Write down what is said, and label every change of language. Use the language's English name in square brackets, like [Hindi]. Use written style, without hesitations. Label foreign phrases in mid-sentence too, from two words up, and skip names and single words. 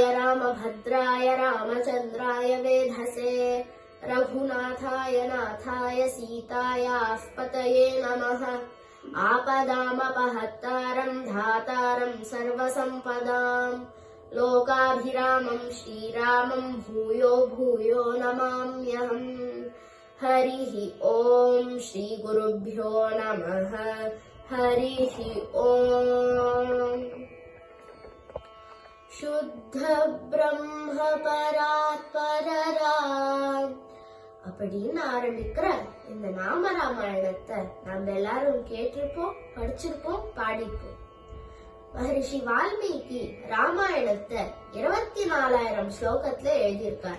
[Sanskrit] रामभद्राय रामचन्द्राय वेधसे रघुनाथाय नाथाय सीतायाः पतये नमः आपदामपहत्तारं धातारं सर्वसम्पदां लोकाभिरामं श्रीरामं भूयो भूयो नमाम्यहम् हरिः ॐ श्रीगुरुभ्यो नमः हरिः ॐ शुद्ध ब्रह्म परात्परराम् [Tamil] அப்படின்னு ஆரம்பிக்கிற இந்த நாம ராமாயணத்தை நம்ம எல்லாரும் கேட்டிருப்போம், படிச்சிருப்போம், பாடிப்போம். மகரிஷி வால்மீகி ராமாயணத்தை 24,000 ஸ்லோகத்துல எழுதியிருக்கார்.